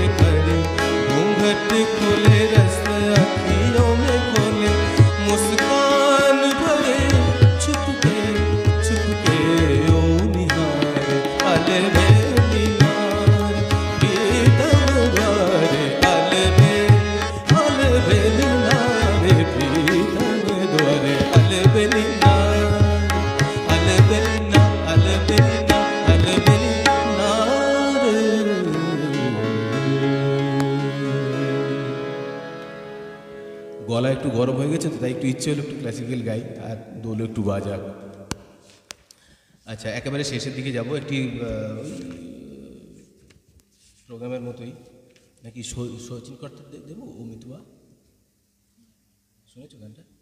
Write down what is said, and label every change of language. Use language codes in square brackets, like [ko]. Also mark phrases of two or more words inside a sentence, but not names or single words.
[hi] घड़ी घूंघट खोले रस आँखियों में खोले, मुस्कान भरे छुपके छुपके ओ निहारे, अलबेलिनार प्रीतम द्वारे, अलबेलिनार प्रीतम द्वारे, अलबेलिनार, अलबेलिनार, अलबेलिनार, अलबेलिनार। [bn] গলা একটু গরম হয়ে গেছে তো, তাই একটু ইচ্ছে হলো একটু ক্লাসিক্যাল গাই আর দোল একটু বাজাক। আচ্ছা, একেবারে শেষের দিকে যাব, একটি প্রোগ্রামের মতোই নাকি সচিন করতে দেবো ও মিতুয়া, শুনেছো গানটা?